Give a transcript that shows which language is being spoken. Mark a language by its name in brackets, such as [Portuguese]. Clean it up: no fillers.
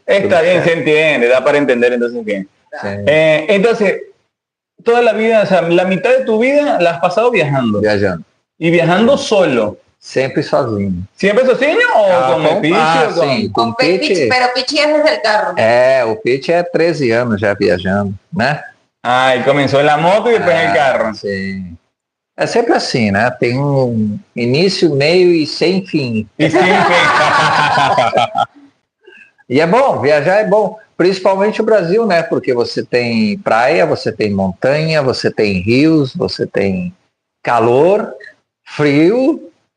[Spanish] Está bien, se entiende, da para entender, entonces bien. [Portuguese] Sim. [Spanish] Entonces, toda la vida, o sea, la mitad de tu vida la has pasado viajando. [Portuguese] Viajando. [Spanish] Y viajando solo. [Portuguese] Sempre sozinho. [Spanish] ¿Siempre sozinho o con el Pichi? O con... [Portuguese] sim. [Spanish] Con [Portuguese] Com Pete. [Spanish] pero Pichi es desde el carro. [Portuguese] O Pete é 13 anos já viajando, né? [Spanish] Y comenzó en la moto y después en el carro. [Portuguese] Sim. É sempre assim, né? Tem um início, meio e sem fim. [Spanish] Y siempre. [Portuguese] E é bom, viajar é bom. Principalmente o Brasil, né? Porque você tem praia, você tem montanha, você tem rios, você tem calor, frio.